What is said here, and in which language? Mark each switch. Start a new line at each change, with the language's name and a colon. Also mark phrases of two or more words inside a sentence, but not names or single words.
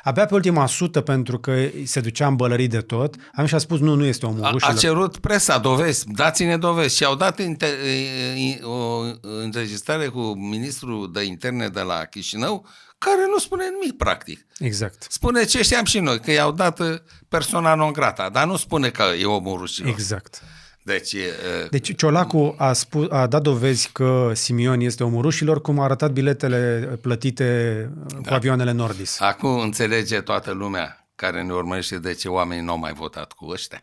Romanian: Abia pe ultima sută, pentru că se ducea în bălării de tot, și a spus nu este omul rușilor. A cerut presa dovezi, dați-ne dovezi și au dat o înregistrare cu ministrul de interne de la Chișinău, care nu spune nimic, practic. Exact. Spune ce știam și noi, că i-au dat
Latin: persona non grata,
Romanian: dar nu spune că e omul rușilor. Exact. Deci Ciolacu a dat dovezi că Simion este omul rușilor, cum a arătat biletele plătite cu avioanele Nordis. Acum înțelege toată lumea care ne urmărește de ce oamenii nu au mai votat cu ăștia.